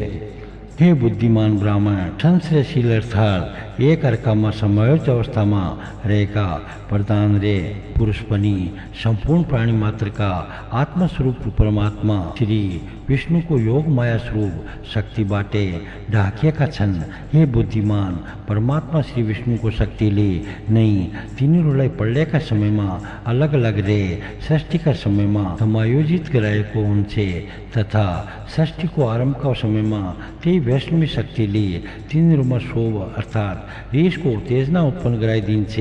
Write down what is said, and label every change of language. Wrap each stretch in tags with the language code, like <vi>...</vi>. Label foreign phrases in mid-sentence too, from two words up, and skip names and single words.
<ne>हे बुद्धिमान ब्राह्मण, संश्रयशील अर्थात एक अर्कामा समायोजित अवस्थामा रहेका प्रधान रे पुरुष पनि संपूर्ण प्राणी मात्र का आत्मस्वरूप परमात्मा श्री विष्णु को योग माया स्वरूप शक्ति बाटे ढाकिएका छन्। हे बुद्धिमान, परमात्मा श्री विष्णु को शक्तिले नै तिनीहरूलाई प्रलयका समयमा अलग अलग रे सृष्टिका समयमा समायोजित गराएको हुन्छ तथा सृष्टिको आरम्भका समयमा त्यही वैष्णवी शक्तिले तिनीहरूमा शोभ अर्थात रिसको उत्तेजना उत्पन्न गराइदिन्छे।</ne>